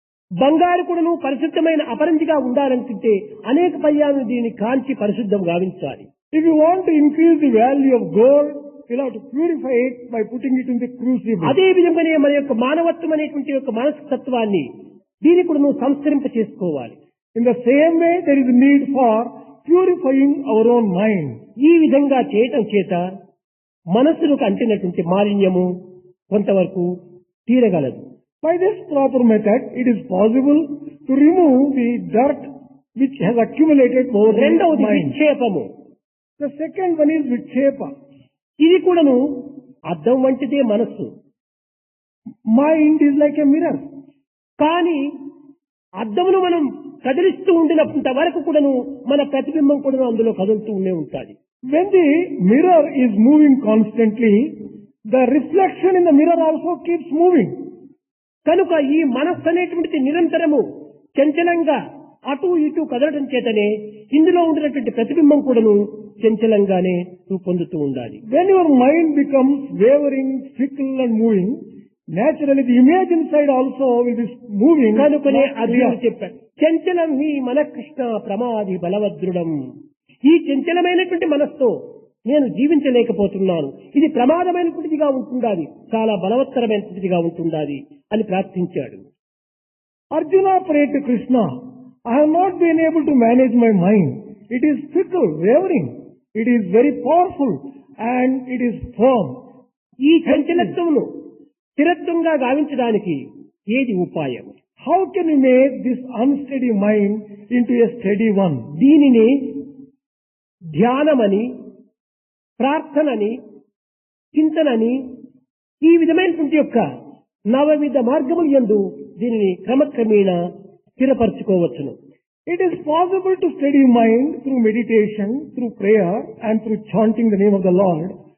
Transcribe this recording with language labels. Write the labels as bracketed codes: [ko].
[te] బంగారు కూడాను పరిశుద్ధమైన అపరంజిగా ఉండాలనుకుంటే అనేక పర్యాలను దీన్ని కాంచి పరిశుద్ధం గావించాలి. [en] If you want to increase the value of gold, you'll have to purify it by putting it in the crucible. [te] అదే విధంగానే మన యొక్క మానవత్వం అనేటువంటి యొక్క మనస్తత్వాన్ని దీన్ని కూడా నువ్వు సంస్కరింప చేసుకోవాలి. [en] In the same way, there is a need for purifying our own mind. [te] ఈ విధంగా చేయటం చేత మనస్సులకు అంటినటువంటి మాలిన్యము కొంతవరకు తీరగలదు. [en] By this proper method, it is possible to remove the dirt which has accumulated over the [te] రెండవది [en] mind. [te] విక్షేపము. [en] The second one is vikshepa. [te] ఇది కూడాను అద్దం వంటిదే మనస్సు. [en] Mind is like a mirror. [te] కానీ అద్దమును మనం కదిలిస్తూ ఉండినంత వరకు కూడాను మన ప్రతిబింబం కూడా అందులో కదులుతూ ఉంటాది. [en] When the mirror is moving constantly, the reflection in the mirror also keeps moving. [te] కనుక ఈ మనస్సు అనేటువంటిది నిరంతరము చంచలంగా అటు ఇటు కదలడం చేతనే ఇందులో ఉండినటువంటి ప్రతిబింబం కూడాను చంచలంగానే రూపొందుతూ ఉండాలి. [en] When your mind becomes wavering, fickle and moving, naturally the image inside also will be moving. [te] కనుకనే అర్జునుడు చెప్పాడు, [sa] చంచలం ఈ మన కృష్ణ ప్రమాది బలవద్రుడం. [te] ఈ చంచలమైనటువంటి మనస్సుతో నేను జీవించలేకపోతున్నాను, ఇది ప్రమాదమైనటువంటిదిగా ఉంటుండాలి, చాలా బలవత్తరమైనటువంటిదిగా ఉంటుండాలి అని ప్రార్థించాడు. [en] Arjuna prayed to Krishna, I have not been able to manage my mind. It is fickle, wavering. It is very powerful and it is firm. [te] ఈ చంచలత్వమును స్థిరత్వంగా గావించడానికి ఏది ఉపాయం? [en] How can you make this unsteady mind into a steady one? [te] దీనిని ధ్యానమని, ప్రార్థనని, చింతనని ఈ విధమైనటువంటి యొక్క నవవిధ మార్గములు యందు దీనిని క్రమక్రమేణా స్థిరపరచుకోవచ్చును. [en] It is possible to steady mind through meditation, through prayer and through chanting the name of the Lord.